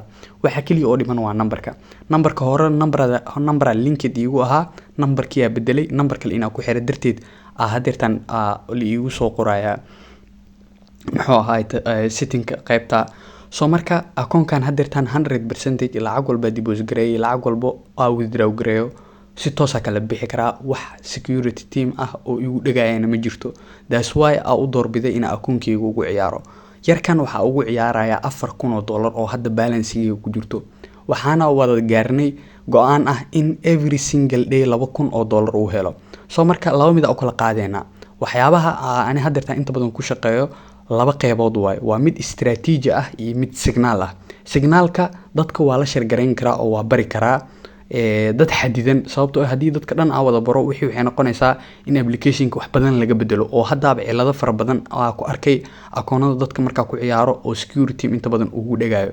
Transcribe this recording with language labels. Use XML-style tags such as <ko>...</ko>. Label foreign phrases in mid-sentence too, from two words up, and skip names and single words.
<so>Waxa kaliya oo dhiman waa number-ka. Number-ka hore number linked iigu ahaa, number-kii ayaa bedelay, number kale inaan ku xiro darteed hadeertan la iigu soo qorayaa muxuu ahaay setting-ka qaybta. So marka akoonkan hadeertan 100% lacag walba deposit gareeyay, lacag walba withdraw gareeyo si toos ah kala bixi karaa. Wax security team ah oo igu dhagaayana ma jirto.</so> <en>That's why</en> <so>aan u doorbiday in akoonkeyga ugu ciyaaro. Yarkan waxaa ugu ciyaarayaa $4,000 oo hadda balance-iga ku jirto. Waxaana wada gaarnay go'aan ah in</so> <en>every single day</en> <so>$2,000 uu helo. So marka laba mid u kala qaadayna. Waxyaabaha ani hadeertan inta badan ku shaqeeyo laba qaybood waay. Waa mid istiraatiiji ah iyo mid signal ah. Signalka dadka waa la share gareyn karaa oo waa bari karaa dad xadidan sababtoo ah haddii dadka dhan wada baro waxay noqonaysaa in application-ka wax badan laga bedelo oo haddaaba cilado fara badan ku arkay akoonada dadka markaa ku ciyaaro oo security team inta badan ugu dhagaayo.</so>